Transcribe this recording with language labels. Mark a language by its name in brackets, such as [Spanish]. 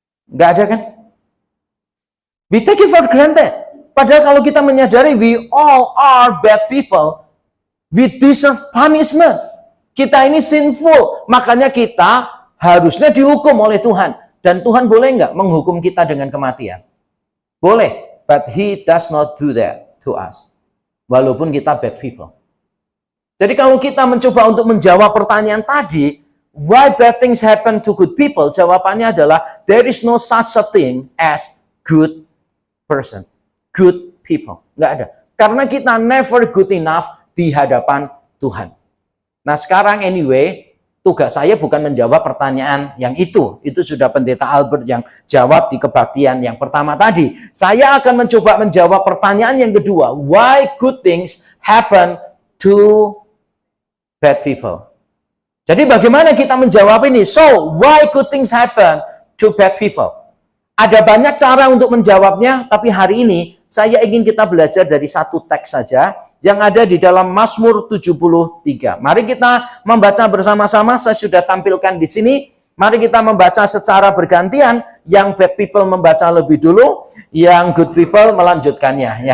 [Indonesian] Enggak ada kan? [English] We take it for granted. [Indonesian] Padahal kalau kita menyadari [English] we all are bad people, we deserve punishment. [Indonesian] Kita ini [English] sinful, [Indonesian] makanya kita harusnya dihukum oleh Tuhan. Dan Tuhan boleh nggak menghukum kita dengan kematian? Boleh, [English] but He does not do that to us. [Indonesian] Walaupun kita [English] bad people. [Indonesian] Jadi kalau kita mencoba untuk menjawab pertanyaan tadi, [English] why bad things happen to good people? [Indonesian] Jawabannya adalah, [English] there is no such a thing as good person. Good people. [Indonesian] Nggak ada. Karena kita [English] never good enough [Indonesian] di hadapan Tuhan. Nah sekarang anyway, tugas saya bukan menjawab pertanyaan yang itu. Itu sudah Pendeta Albert yang jawab di kebaktian yang pertama tadi. Saya akan mencoba menjawab pertanyaan yang kedua. [English] Why good things happen to bad people? [Indonesian] Jadi bagaimana kita menjawab ini? [English] So, why good things happen to bad people? [Indonesian] Ada banyak cara untuk menjawabnya, tapi hari ini saya ingin kita belajar dari satu teks saja yang ada di dalam Mazmur 73. Mari kita membaca bersama-sama. Saya sudah tampilkan di sini. Mari kita membaca secara bergantian. Yang [English] bad people [Indonesian] membaca lebih dulu, yang [English] good people [Indonesian] melanjutkannya.